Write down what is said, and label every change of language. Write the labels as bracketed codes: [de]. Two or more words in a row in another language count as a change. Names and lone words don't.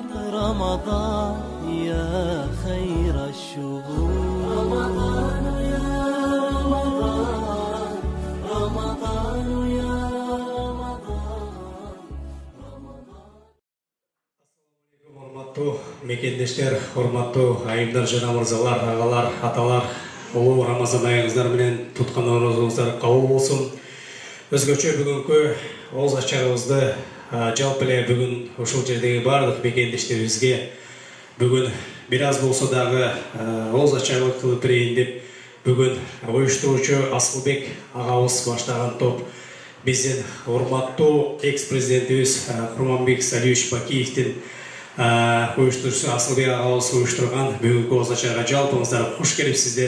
[ar] رمضان يا خير الشهور. رمضان يا رمضان، رمضان يا رمضان، رمضان. [ky] Hormatlı mekendештер, hormatlı айымдар, жана мырзалар, агалар, аталар, улуу Рамазан айыңыздар менен туткан оорузуңуздар кабыл болсун. Өзгөчө бүгүнкү оозу ачарыбызды жалпы эле бүгүн ушул жердеги баардык мекендештерибизге бүгүн бир аз болсо дагы оозу ачарлык кылып берейин деп бүгүн уюштуруучу Асылбек агабыз баштаган топ биздин урматтуу экс-президентибиз Курманбек Салиевич Бакиевдин уюштуруучусу Асылбек агабыз уюштурган бүгүнкү оозу ачарга жалпыңыздар куш келипсиздер.